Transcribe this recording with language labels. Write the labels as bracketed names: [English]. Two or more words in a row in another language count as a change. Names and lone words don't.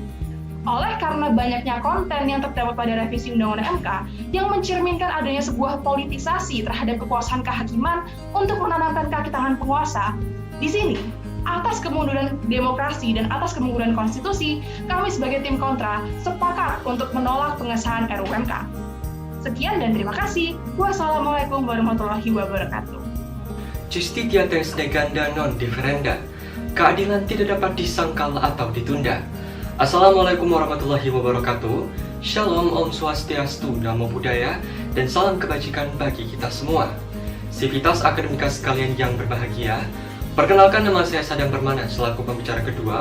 [Indonesian] Oleh karena banyaknya konten yang terdapat pada revisi Undang-Undang MK yang mencerminkan adanya sebuah politisasi terhadap kekuasaan kehakiman untuk menanamkan kaki tangan penguasa, di sini, atas kemunduran demokrasi dan atas kemunduran konstitusi, kami sebagai tim kontra sepakat untuk menolak pengesahan RUUMK. Sekian dan terima kasih. [Arabic] والسلام عليكم ورحمة الله وبركاته. [Latin] Justitia res neganda non differenda. [Indonesian] Keadilan tidak dapat disangkal atau ditunda. [Arabic] السلام عليكم ورحمة الله وبركاته. [Indonesian] Shalom, [Balinese] Om Swastiastu, [Pali] Namo Buddhaya, [Indonesian] dan salam kebajikan bagi kita semua. Sivitas akademika sekalian yang berbahagia, perkenalkan nama saya Sadam Permana selaku pembicara kedua.